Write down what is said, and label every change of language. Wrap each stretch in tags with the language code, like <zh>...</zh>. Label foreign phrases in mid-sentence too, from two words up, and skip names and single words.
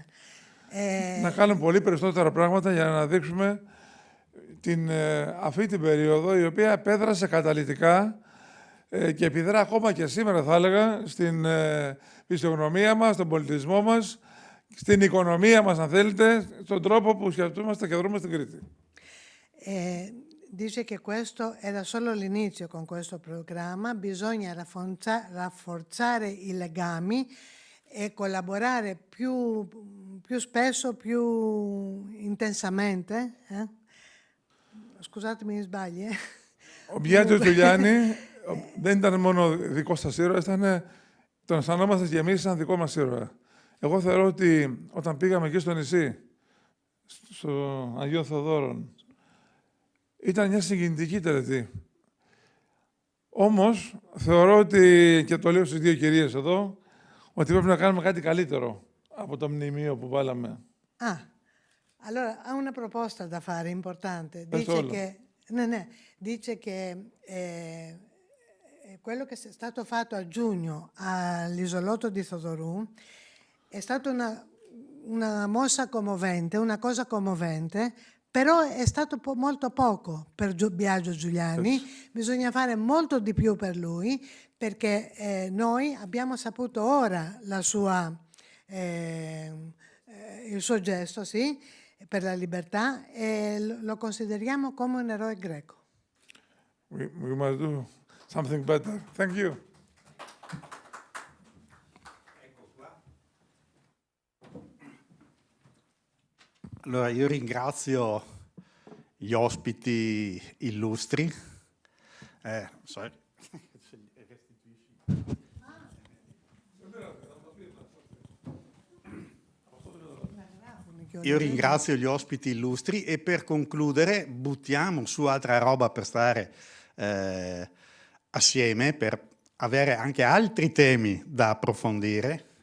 <el>Να κάνουμε πολύ περισσότερα πράγματα για να αναδείξουμε αυτή την περίοδο η οποία επέδρασε καταλυτικά και επιδρά ακόμα και σήμερα, θα έλεγα, στην φυσιογνωμία μας, στον πολιτισμό μας, στην οικονομία μας, αν θέλετε, στον τρόπο που σκεφτόμαστε και δρούμε στην Κρήτη.</el> <it>Dice che questo era solo l'inizio con questo programma, bisogna rafforzare i legami e collaborare più spesso, più intensamente. Scusatemi gli sbagli.</it> <el>Ο Μπιάτζος Τζουλιάνι δεν ήταν μόνο δικός σας ήρωας, τον αισθανόμαστε και εμείς σαν δικό μας ήρωα. Εγώ θεωρώ ότι όταν πήγαμε εκεί στο νησί, στο Αγίων Θοδόρων, ήταν μια συγκινητική τελετή. Όμως, θεωρώ ότι, και το λέω στις δύο κυρίες εδώ, ότι πρέπει να κάνουμε κάτι καλύτερο από το mnimio που βάλαμε.</el> <it>Allora ha una proposta da fare importante. Dice che quello che è stato fatto a giugno all'isolotto di Thodorou è stata una mossa commovente, una cosa commovente, però è stato molto poco per Biagio Giuliani. Bisogna fare molto di più per lui, perché noi abbiamo saputo ora il suo gesto, sì, per la libertà, e lo consideriamo come un eroe greco.</it> <en>We must do something better. Thank you.</en> <it>Allora, io ringrazio gli ospiti illustri.</it> <en>Sorry.</en> <it>Io ringrazio gli ospiti illustri e per concludere buttiamo su altra roba per stare assieme, per avere anche altri temi da approfondire.</it>